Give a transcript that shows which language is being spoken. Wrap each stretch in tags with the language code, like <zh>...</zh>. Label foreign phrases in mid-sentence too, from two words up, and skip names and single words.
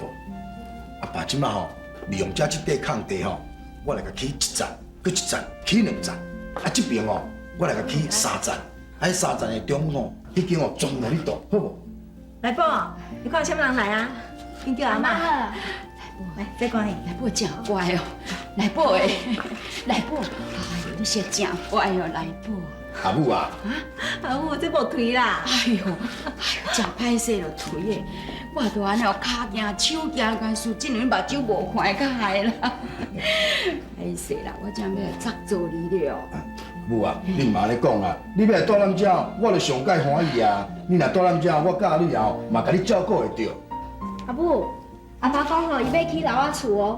<nan>阿爸即马吼，利用这块空地吼，我来甲起1层，搁1层起2层。啊，这边哦，我来甲起3层。啊，迄3层的中吼，迄间哦全互你住，好无？来宝，你看有啥物人来啊？恁叫阿妈。来，再讲伊。来宝真乖哦，来宝诶，来宝，哎呦，你是真乖哦，来宝。阿母啊！阿母，这无腿啦。哎呦，真歹势就腿诶，我都安尼哦，骹行手行，干事真两目睭无看较害啦。歹势啦，我真要来责做你了。母啊，你嘛咧讲啊，你要来住咱遮，我就上介欢喜啊！你若住咱遮，我教你后嘛，甲你照顾会着。阿母，阿爸讲吼，伊要起老仔厝哦。</nan>